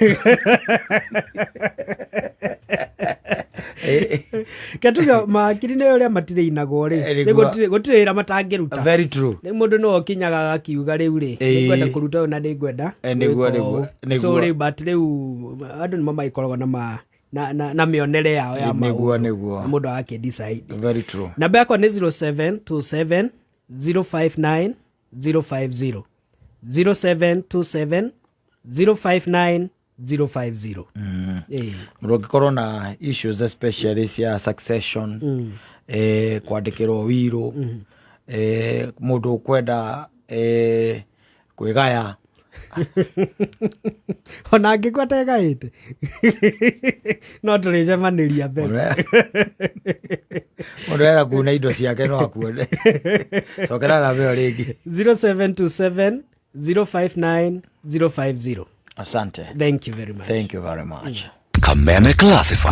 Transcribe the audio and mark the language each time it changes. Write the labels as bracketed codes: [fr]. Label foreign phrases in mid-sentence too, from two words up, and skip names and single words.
[ki] Ketuga makiri nĩ ũrĩa matirĩ inagwo rĩ gũtirĩ ĩra matangĩruta. [en] Very true. [ki] Nĩ mũndũ no okinyaga akiuga rĩu rĩ nĩngwenda kũruta na nĩngwenda nĩguo so rĩu but rĩu andũ nĩmo maikoragwo na mĩonere yao ya nĩguo mũndũ ake decide. [en] Very true. [ki] Namba yako nĩ 0727 059 050 0727 059 050. Mũndũ angĩkorwo na [en] issues especially [ki] cia succession, kwandĩkĩrwo wĩrũ, mũndũ ũkwenda kwĩgaya ona angĩkwa tegaĩte no tũrĩcemanĩria mbere mũndũ era kuna indo ciake no akuone cokera namba ĩyo rĩngĩ 0727 059 050. [en] Asante. Thank you very much. Thank you very much. Kameme Classified.